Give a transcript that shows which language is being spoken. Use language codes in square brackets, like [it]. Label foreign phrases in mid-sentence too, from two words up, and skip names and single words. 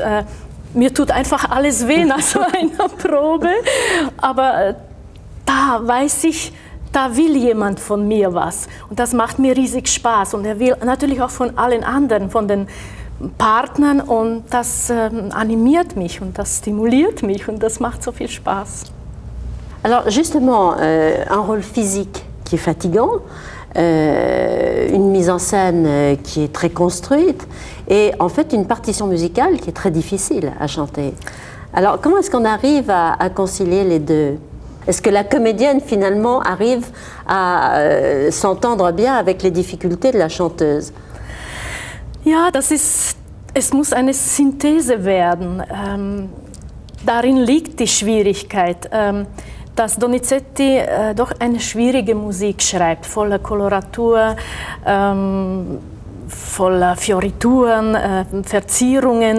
[de] Mir tut einfach alles weh nach so einer Probe, aber da weiß ich, da will jemand von mir was und das macht mir riesig Spaß und er will natürlich auch von allen anderen, von den Partnern und das animiert mich und das stimuliert mich und das macht so viel Spaß. [fr] Alors justement, un rôle physique qui est fatigant, une mise en scène qui est très construite et en fait une partition musicale qui est très difficile à chanter. Alors comment est-ce qu'on arrive à concilier les deux? Est-ce que la comédienne finalement arrive à s'entendre bien avec les difficultés de la chanteuse? [de] Ja, es muss eine Synthese werden. Darin liegt die Schwierigkeit, dass Donizetti doch eine schwierige Musik schreibt, voller Koloratur, voller Fiorituren, Verzierungen.